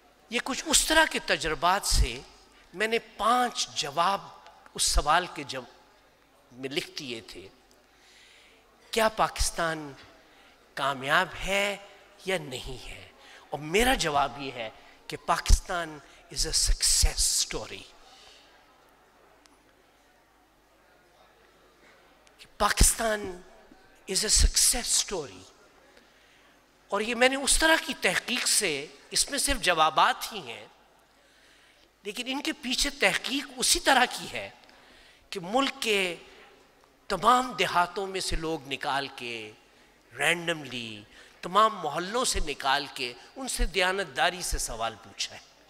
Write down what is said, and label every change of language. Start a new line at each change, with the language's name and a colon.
Urdu: یہ کچھ اس طرح کے تجربات سے میں نے 5 جواب اس سوال کے میں لکھ دیے تھے, کیا پاکستان کامیاب ہے یا نہیں ہے؟ اور میرا جواب یہ ہے کہ Pakistan
English: is a success story. Pakistan is a success story.
Urdu: اور یہ میں نے اس طرح کی تحقیق سے, اس میں صرف جوابات ہی ہیں لیکن ان کے پیچھے تحقیق اسی طرح کی ہے کہ ملک کے تمام دیہاتوں میں سے لوگ نکال کے, رینڈملی تمام محلوں سے نکال کے ان سے دیانتداری سے سوال پوچھا ہے.